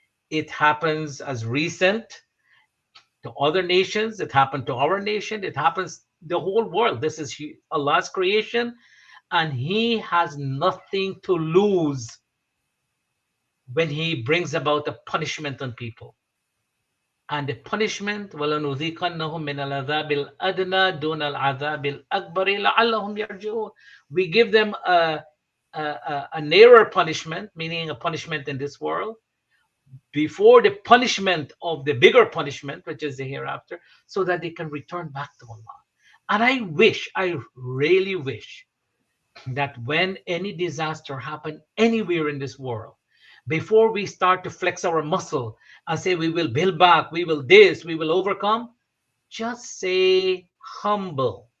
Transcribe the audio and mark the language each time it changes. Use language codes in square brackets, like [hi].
[en] It happens as recent to other nations. It happened to our nation. It happens the whole world. This is Allah's creation, and He has nothing to lose when He brings about a punishment on people. And the punishment, [ar] وَلَنُذِيقَنَّهُم مِّنَ الْعَذَابِ الْأَدْنَى دُونَ الْعَذَابِ الْأَكْبَرِ لَعَلَّهُمْ يَرْجِعُونَ. [en] We give them a nearer punishment, meaning a punishment in this world, before the punishment of the bigger punishment, which is the hereafter, so that they can return back to Allah. And I really wish that when any disaster happen anywhere in this world, before we start to flex our muscle and say we will build back, we will this, we will overcome, just say humble.